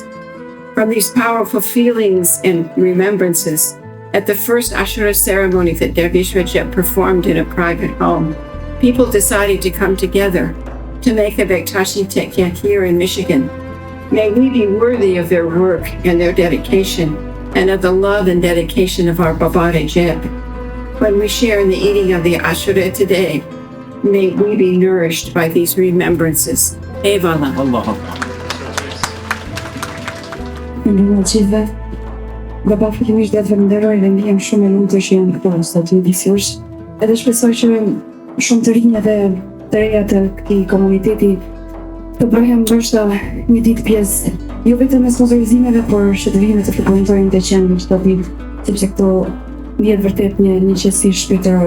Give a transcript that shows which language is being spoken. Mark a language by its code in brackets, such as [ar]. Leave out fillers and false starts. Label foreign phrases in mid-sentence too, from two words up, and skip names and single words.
[en] From these powerful feelings and remembrances, at the first Ashura ceremony that Dervish Recep performed in a private home, people decided to come together to make a Bektashi Teqeja here in Michigan. May we be worthy of their work and their dedication, and of the love and dedication of our Baba Recep. When we share in the eating of the Ashura today, may we be nourished by these remembrances. Eyvallah. Allah. [sq] Në gjithve, Baba fillimisht dhe të falenderoj dhe ndihem shumë e lumtur që janë këtu sot ndihmësh. Edhe shpresoj që shumë të rinj dhe të reja të këtij komuniteti të bëhen ndoshta një ditë pjesë jo vetëm e sponsorizimeve, por që të vinë të frekuentojnë të qenë çdo ditë, sepse këto vjen vërtet një qetësi shpirtërore.